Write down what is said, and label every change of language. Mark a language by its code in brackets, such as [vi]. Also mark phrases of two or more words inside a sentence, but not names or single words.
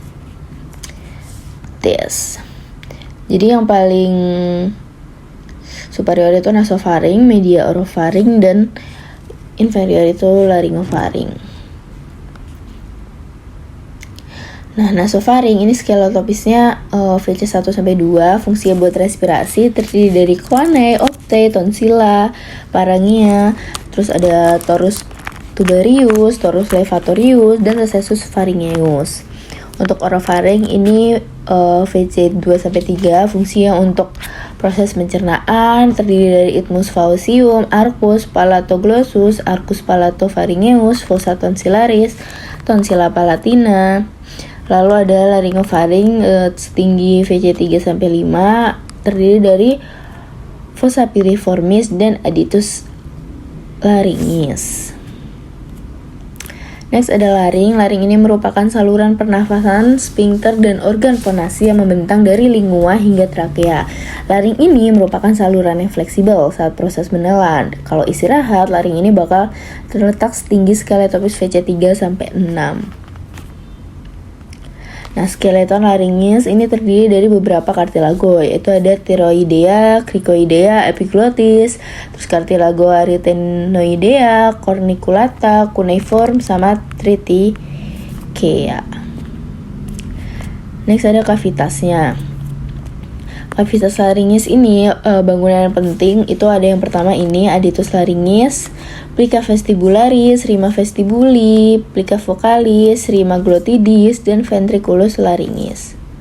[id] Jadi yang paling superior itu nasofaring, media orofaring, dan inferior itu laryngofaring. Nah, nasofaring ini skelotopisnya VC1-2, fungsinya buat respirasi, terdiri dari coanae, optae, [la] tonsilla, pharyngia, [id] terus ada [la] torus tubarius, torus levatorius, dan recessus pharyngeus. [id] Untuk orofaring ini VC2-3, fungsinya untuk proses pencernaan, terdiri dari [la] isthmus faucium, arcus palatoglossus, arcus palatopharyngeus, fossa tonsillaris, tonsilla palatina. [id] Lalu ada laryngofaring setinggi VC3-5, terdiri dari [la] fossa piriformis [id] dan [la] adductus laryngis. [id] Next ada laring. Laring ini merupakan saluran pernafasan, sphincter, dan organ fonasi yang membentang dari lingua hingga trakea. Laring ini merupakan saluran yang fleksibel saat proses menelan. Kalau istirahat, laring ini bakal terletak setinggi skeletopus VC3 sampai 6. Nah, skeleton laringes ini terdiri dari beberapa kartilago, yaitu ada thyroidea, cricoidea, epiglottis, terus [la] cartilago arytenoidea, [id] corniculata, cuneiform, sama triticea. Next ada kavitasnya. Kavitas laringes ini bangunan yang penting itu ada yang pertama ini [la] aditus laringes, plica vestibularis, rima vestibuli, plica vocalis, rima glottidis, [id] dan [la] ventriculus laringes.